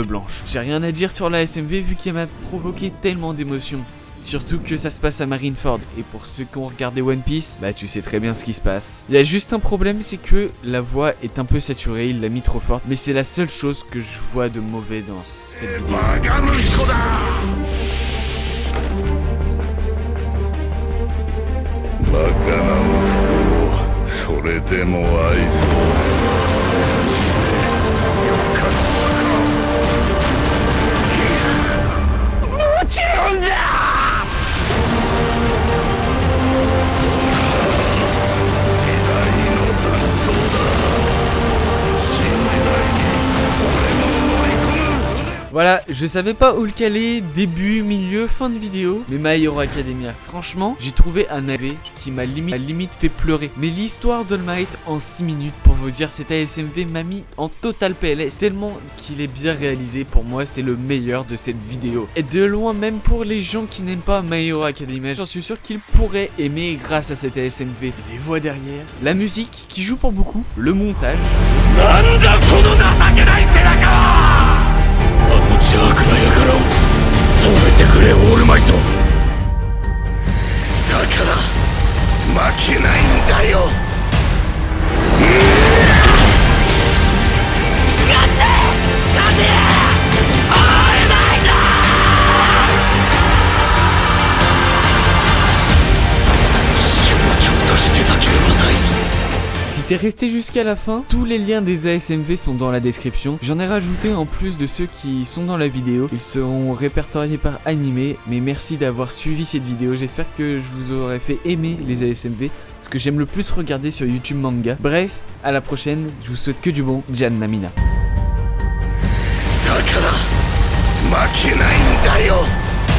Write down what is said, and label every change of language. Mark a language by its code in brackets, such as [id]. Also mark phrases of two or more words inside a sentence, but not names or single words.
[fr] J'ai rien à dire sur la SMV vu qu'il m'a provoqué tellement d'émotions. Surtout que ça se passe à Marineford. Et pour ceux qui ont regardé One Piece, bah tu sais très bien ce qui se passe. Il y a juste un problème, c'est que la voix est un peu saturée, il l'a mis trop forte. Mais c'est la seule chose que je vois de mauvais dans cette vidéo. [ja] バカな息子をそれでも愛そうよかったかもちろんだ時代の残党だ新時代に俺の乗り込む [fr] Voilà, je savais pas où le caler, début, milieu, fin de vidéo. Mais My Hero Academia, franchement, j'ai trouvé un AV qui m'a limite fait pleurer. Mais l'histoire d'All Might en 6 minutes, pour vous dire, cet ASMV m'a mis en total PLS. Tellement qu'il est bien réalisé, pour moi, c'est le meilleur de cette vidéo. Et de loin, même pour les gens qui n'aiment pas My Hero Academia, j'en suis sûr qu'ils pourraient aimer grâce à cet ASMV. Les voix derrière, la musique qui joue pour beaucoup, le montage. [ja] 邪悪な輩を止めてくれオールマイトだから負けないんだよ勝てオールマイト象徴としてだけではない [fr] Si t'es resté jusqu'à la fin, tous les liens des ASMV sont dans la description. J'en ai rajouté en plus de ceux qui sont dans la vidéo. Ils seront répertoriés par animé. Mais merci d'avoir suivi cette vidéo. J'espère que je vous aurai fait aimer les ASMV. Ce que j'aime le plus regarder sur YouTube Manga. Bref, à la prochaine. Je vous souhaite que du bon. [ja] じゃんなみな. だから負けないんだよ